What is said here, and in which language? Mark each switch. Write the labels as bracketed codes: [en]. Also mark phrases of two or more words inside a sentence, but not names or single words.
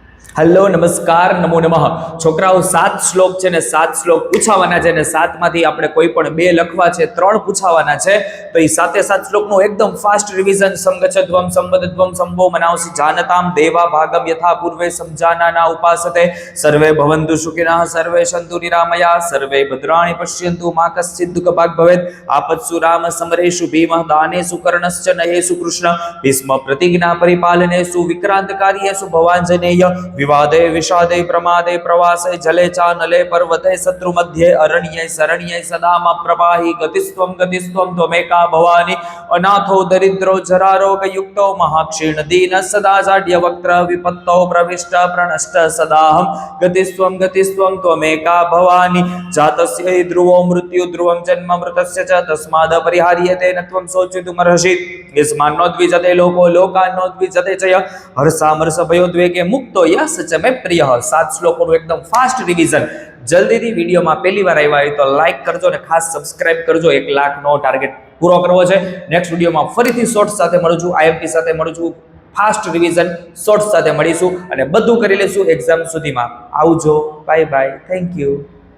[gu] હેલો નમસ્કાર નમો નમઃ છોકરાઓ 7 શ્લોક છે ને 7 શ્લોક પૂછાવાના છે ને 7 માંથી આપણે કોઈ પણ 2 લખવા છે 3 પૂછાવાના છે તો એ 7 શ્લોકનું એકદમ [en] fast revision [sa] सङ्गच्छध्वम् संवदध्वम् संवो मनांसि जानताम् देवा भागम् यथा पूर्वे संजानाना उपासते सर्वे भवन्तु सुखिनः सर्वे सन्तु निरामया सर्वे भद्राणि पश्यन्तु मा कश्चिद् दुःखभाग् भवेत् आपत्सु राम समरेषु भीमः दानेषु कर्णश्च नयेषु कृष्ण भीष्म प्रतिज्ञा परिपालनेषु विक्रान्तकार्येषु भवाञ्जनेय विवादे विषादे प्रमादे प्रवासे जले चानले पर्वते शत्रु मध्ये अरण्ये शरण्ये सदा मा प्रपाहि गतिस्त्वं त्वमेका भवानी अनाथो दरिद्रो जरारोग युक्तो महाक्षीण दीन सदा जाड्य वक्त्र विपत्तो प्रविष्ट प्रणष्ट सदाहं गतिस्त्वं त्वमेका भवानी जातस्य हि ध्रुवो मृत्यु ध्रुवं जन्म मृतस्य च तस्माद् परिहार्यते न त्वं शोचितुमर्हसि यस्मान्नोद्विजते लोको लोकान्नोद्विजते च यः हर्षामर्ष भयोद्वेगे मुक्तो यः च मे प्रियः [gu] 7 श्लोकोનું એકદમ [en] fast revision [gu] જલ્દીથી વિડીયોમાં પહેલી વાર આવ્યા હોય તો લાઈક કરજો અને ખાસ સબસ્ક્રાઇબ કરજો 1 લાખનો ટાર્ગેટ પૂરો કરવો છે નેક્સ્ટ વિડીયોમાં ફરીથી શોર્ટ્સ સાથે મળું છું આઈએમપી સાથે મળું છું [en] fast revision shorts [gu] સાથે મળીશું અને બધું કરી લેશું એક્ઝામ સુધીમાં આવજો [en] bye bye thank you